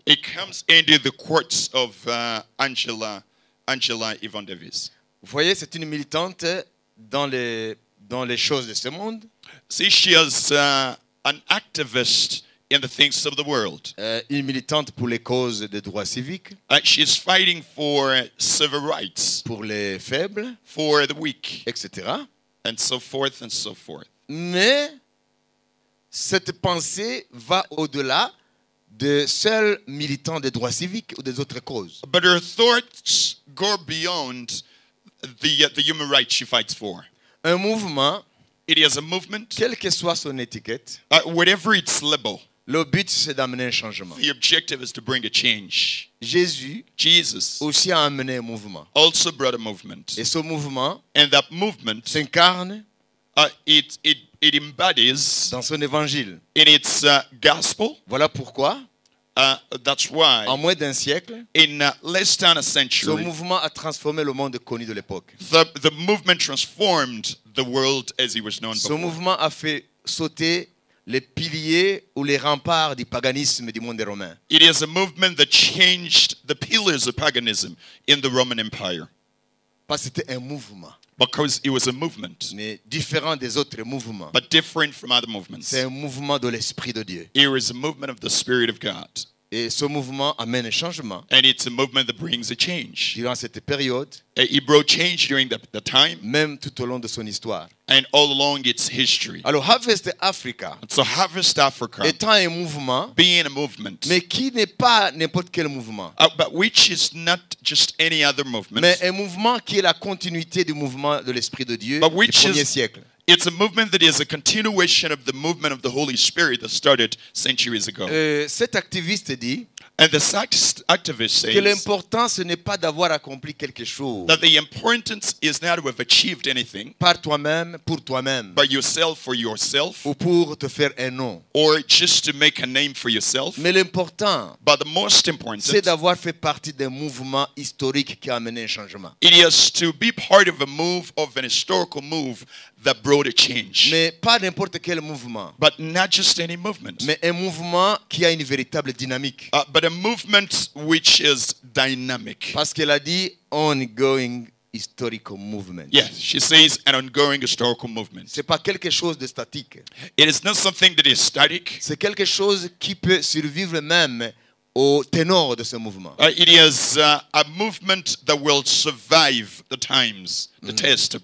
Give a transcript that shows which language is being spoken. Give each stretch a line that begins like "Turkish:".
English: it comes into the courts of Angela Yvonne Davis.
French: Vous voyez, c'est une militante dans les choses de ce monde,
English: See, she is an activist in the things of the world.
French: une militante pour les causes des droits civiques,
English: She is fighting for civil rights,
French: pour les faibles,
English: for the weak,
French: etc.
English: and so forth and so forth.
French: Mais cette pensée va au-delà de seuls militants des droits civiques ou des autres causes.
English: But her thoughts go beyond the human rights she fights for.
French: Un mouvement,
English: It is a movement,
French: quelle que soit son étiquette,
English: whatever its label,
French: le but c'est d'amener un changement.
English: the objective is to bring a change.
French: Jésus
English: Jesus
French: aussi a amené un mouvement.
English: also brought a movement.
French: Et ce mouvement
English: And that movement,
French: s'incarne
English: it embodies
French: dans son évangile.
English: in its gospel.
French: Voilà pourquoi,
English: That's why
French: en moins d'un siècle,
English: in less than a
French: ce
English: century,
French: mouvement a transformé le monde connu de l'époque.
English: the movement transformed the world as it was known
French: Ce
English: before.
French: mouvement a fait sauter les piliers ou les remparts du paganisme du monde romain.
English: It is a movement that changed the pillars of paganism in the Roman Empire
French: Parce que c'était un mouvement,
English: because it was a movement,
French: mais différent des autres mouvements.
English: but different from other movements.
French: C'est un mouvement de l'Esprit de Dieu.
English: It is a movement of the Spirit of God,
French: Et ce mouvement amène un changement.
English: and it's a movement that brings a change.
French: Durant cette période,
English: It brought change during the time
French: même tout au long de son histoire.
English: and all along its history.
French: Alors, Harvest Africa,
English: So Harvest Africa,
French: étant un mouvement,
English: being a movement,
French: mais qui n'est pas n'importe quel mouvement,
English: but which is not just any other movement,
French: mais un mouvement qui est la continuité du mouvement de l'Esprit de Dieu
English: But
French: du
English: which
French: premier
English: is-
French: siècle.
English: it's a movement that is a continuation of the movement of the Holy Spirit that started centuries ago.
French: Cet activiste dit
English: And the activist
French: que
English: says
French: l'important, ce n'est pas d'avoir accompli quelque chose
English: that the importance is not to have achieved anything
French: par toi-même, pour toi-même,
English: by yourself for yourself,
French: ou pour te faire un nom.
English: or just to make a name for yourself.
French: Mais l'important,
English: But the most important,
French: c'est d'avoir fait partie d'un mouvement historique qui a amené un changement.
English: it is to be part of a move, of an historical move that brought a change.
French: Mais pas n'importe quel mouvement,
English: But not just any movement,
French: mais un mouvement qui a une véritable dynamique.
English: but a movement which is dynamic.
French: Parce qu'elle a dit
English: ongoing historical movement. Yes, she says an ongoing historical movement.
French: C'est pas quelque chose de statique.
English: It is not something that is static.
French: C'est quelque chose qui peut survivre même au ténor de ce mouvement.
English: It is a movement that will survive the times, the test of